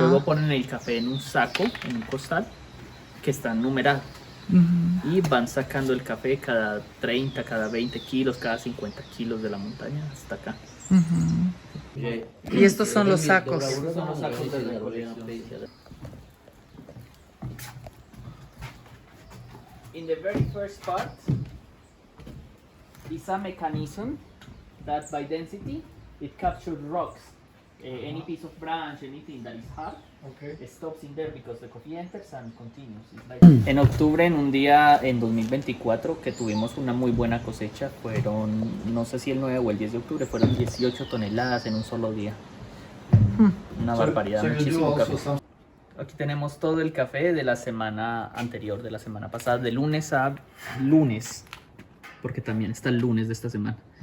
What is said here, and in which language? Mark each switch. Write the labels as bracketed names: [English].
[Spanish] Luego ponen el café en un saco, en un costal, que está numerado. Y van sacando el café cada 30, cada 20 kilos, cada 50 kilos de la montaña hasta acá. Y estos son los sacos. Estos son los sacos de recolección. [English] In the very first part is a mechanism that by density it captures rocks. Any piece of branch, anything that is hard, stops in there because the coffee enters and continues. It's like [Spanish] en octubre, en un día en 2024 que tuvimos una muy buena cosecha, fueron, no sé si el 9 o el 10 de octubre, fueron 18 toneladas en un solo día. Una barbaridad, muchísimo café. Aquí tenemos todo el café de la semana anterior, de la semana pasada, de lunes a lunes, porque también está el lunes de esta semana.